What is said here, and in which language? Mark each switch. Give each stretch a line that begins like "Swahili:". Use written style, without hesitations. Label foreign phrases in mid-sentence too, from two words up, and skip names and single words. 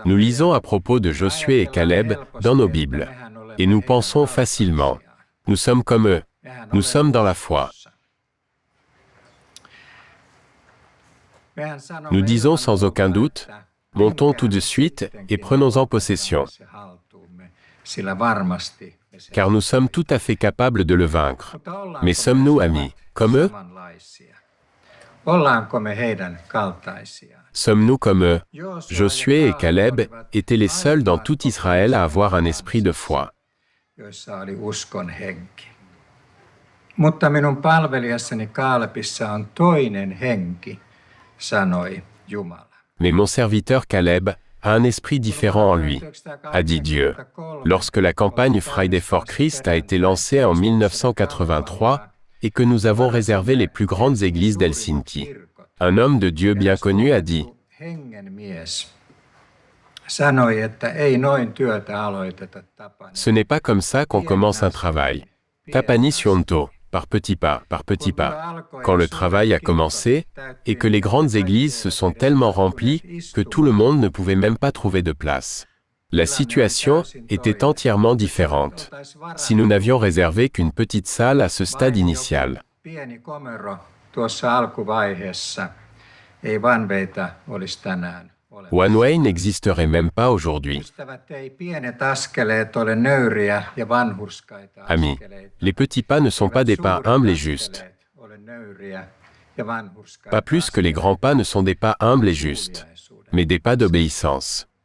French: Nous lisons à propos de Josué et Caleb dans nos Bibles, et nous pensons facilement, nous sommes comme eux, nous sommes dans la foi.
Finnish: Mehän sanomme
French: Nous disons
Finnish: ilman
French: sans aucun doute, montons tout de suite et prenons-en possession,
Finnish: se haltuumme, sillä varmasti me se-
French: car nous sommes tout à fait capables de le vaincre.
Finnish: Mutta ollaanko
French: Mais sommes-nous amis, comme eux?
Finnish: samanlaisia? Ollaanko me heidän kaltaisia?
French: Sommes-nous comme eux? Josué et Caleb étaient les seuls dans tout Israël à avoir un esprit de foi.
Finnish: Joissa oli uskon henki. Mutta minun palvelijassani Kaalebissa on toinen henki, sanoi Jumala.
French: Mais mon serviteur Caleb a un esprit différent en lui, a dit Dieu. Lorsque la campagne Friday for Christ a été lancée en 1983 et que nous avons réservé les plus grandes églises d'Helsinki, un homme de Dieu bien connu a dit « Ce n'est pas comme ça qu'on commence un travail. Tapani Sionto, par petits pas, par petits pas. Quand le travail a commencé, et que les grandes églises se sont tellement remplies que tout le monde ne pouvait même pas trouver de place. La situation était entièrement différente. Si nous n'avions réservé qu'une petite salle à ce stade initial. One Way n'existerait même pas aujourd'hui. Amis, les petits pas ne sont pas des pas humbles et justes. Pas plus que les grands pas ne sont des pas humbles et justes, mais des pas d'obéissance.